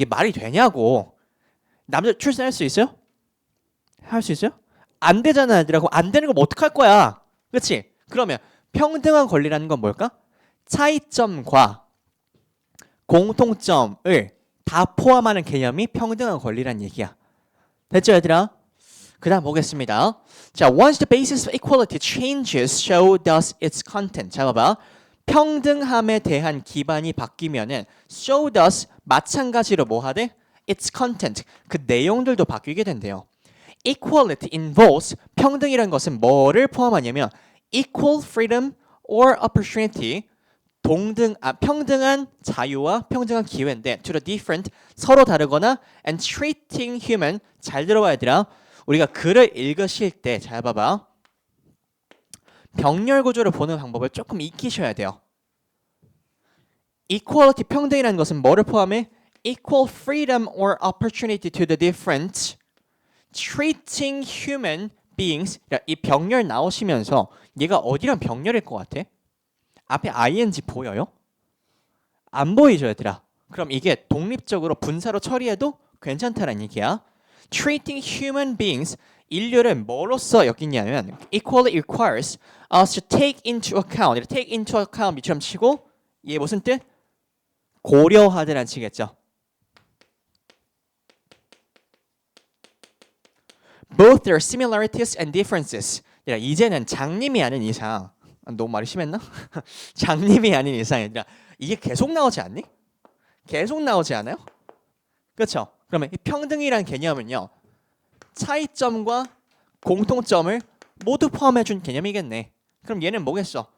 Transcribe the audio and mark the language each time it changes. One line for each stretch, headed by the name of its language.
Korean: 이게 말이 되냐고. 남자 출산할 수 있어요? 할 수 있어요? 안 되잖아, 애들하고. 안 되는 거 어떡할 거야? 그렇지? 그러면 평등한 권리라는 건 뭘까? 차이점과 공통점을 다 포함하는 개념이 평등한 권리란 얘기야. 됐죠, 얘들아? 그 다음 보겠습니다.
English: 자, once the basis of equality changes, so does its content.
Korean: 자, 봐봐. 평등함에 대한 기반이 바뀌면은
English: so does
Korean: 마찬가지로 뭐 하대?
English: its content.
Korean: 그 내용들도 바뀌게 된대요.
English: equality involves
Korean: 평등이라는 것은 뭐를 포함하냐면
English: equal freedom or opportunity
Korean: 평등한 자유와 평등한 기회인데
English: to the different
Korean: 서로 다르거나
English: and treating human
Korean: 잘 들어봐야 얘들아. 우리가 글을 읽으실 때 잘 봐봐. 병렬 구조를 보는 방법을 조금 익히셔야 돼요. equality 평등이라는 것은 뭐를 포함해?
English: equal freedom or opportunity to the different treating human beings.
Korean: 이 병렬 나오시면서 얘가 어디랑 병렬일 것 같아? 앞에 ing 보여요? 안 보이죠 얘들아? 그럼 이게 독립적으로 분사로 처리해도 괜찮다는 얘기야.
English: Treating human beings
Korean: 인류를 뭐로써 여기냐면
English: equally requires us to take into account.
Korean: take into account 미처럼 치고 이게 무슨 뜻? 고려하다라는 뜻이겠죠.
English: Both their similarities and differences.
Korean: 이제는 장님이 아닌 이상 너무 말이 심했나? 장님이 아닌 이상 이게 계속 나오지 않니? 계속 나오지 않아요? 그렇죠? 그러면 이 평등이라는 개념은요. 차이점과 공통점을 모두 포함해준 개념이겠네. 그럼 얘는 뭐겠어?